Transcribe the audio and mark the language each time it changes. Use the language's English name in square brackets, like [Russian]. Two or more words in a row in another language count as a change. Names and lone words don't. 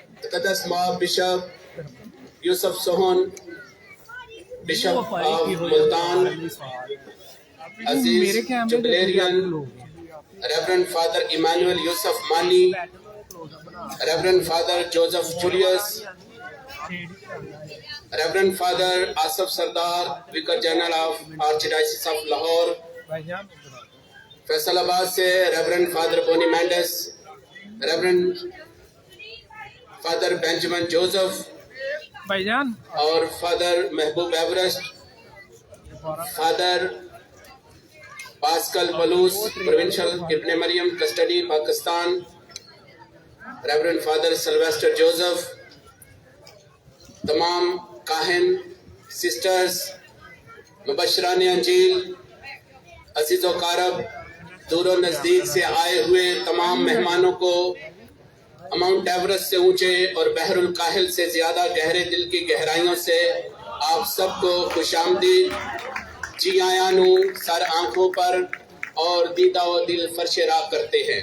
[English] Muqaddas Mob Bishop Yusuf Sohon, Bishop of Multan, Aziz Jubilarian, Reverend Father Emmanuel Yusuf Mani, Reverend Father Joseph Julius, Reverend Father Asaf Sardar, Vicar General of Archdiocese of Lahore, Faisalabad se Reverend Father Boni Mendes, Reverend Father Benjamin Joseph और Father Mehboob Everest, Father Pascal Balus, Provincial Ibn Maryam Custody, Pakistan, Reverend Father Sylvester Joseph, [Urdu] تمام کاہن، سسٹرز، مبشران انجیل، عزیزو اقارب، دور نزدیک سے آئے ہوئے تمام مہمانوں کو ماؤنٹ ایورسٹ سے اونچے اور بحرالکاہل سے زیادہ گہرے دل کی گہرائیوں سے آپ سب کو خوش آمدید, [Punjabi] جی آیاں نوں [Urdu] سر آنکھوں پر اور دیدہ و دل فرش راہ کرتے ہیں.